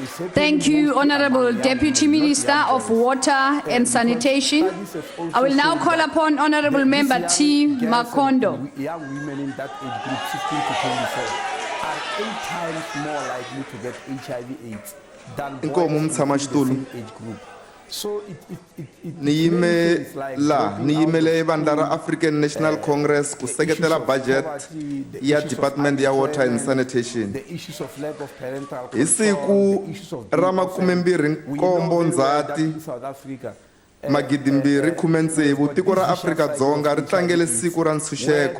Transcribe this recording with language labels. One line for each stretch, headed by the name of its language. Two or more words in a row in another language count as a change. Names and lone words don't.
English: Thank you, Honorable Deputy Minister of Water and Sanitation. I will now call upon Honorable Member T. Makondo. Young women in that age group, 16 to 24, are 8 times more likely to get HIV/AIDS than boys in the same age group. So
Tsonga: niyimele bandara African National Congress ku seketela budget ya Department ya Water and Sanitation. Hi siku ra 27 Ndzhati 2016 tiko ra Afrika-Dzonga ri tlangele siku ra ntshunxeko.